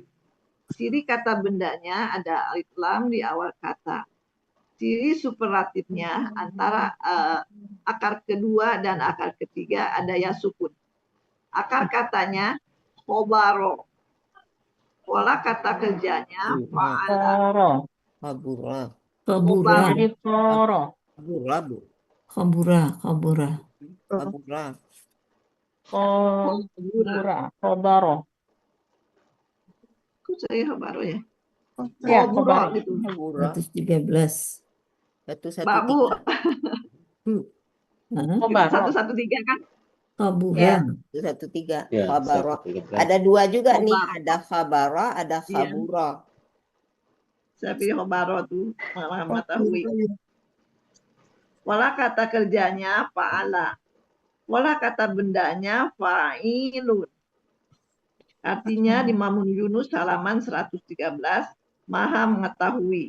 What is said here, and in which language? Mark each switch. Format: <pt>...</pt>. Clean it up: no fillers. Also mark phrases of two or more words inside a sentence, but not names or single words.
<id>Ciri kata bendanya ada alif lam di awal kata. Ciri superlatifnya antara akar kedua dan akar ketiga ada ya sukun. Akar katanya khobaro. Pola kata kerjanya fa'ala. Toro. Kabura. Kabura. Jadi toro. Kabura Bu. Kabura. Kabura. Kobura. Kobaro. Kok saya khobaro ya? Ya, Khoburo kobaro. gitu. Kabura. 113. 113. Babu, Kobaro. 113 kan? Kabura. Ya. 113. Ya, Khabara. 113. Ada dua juga nih. Khabara. Ada khabara, ada Iya. khabura. Saya pilih khobaro tuh, mengetahui. Pola kata kerjanya fa'ala. Pola kata bendanya fa'ilun. Artinya di Mamun Yunus halaman 113, Maha mengetahui.</id>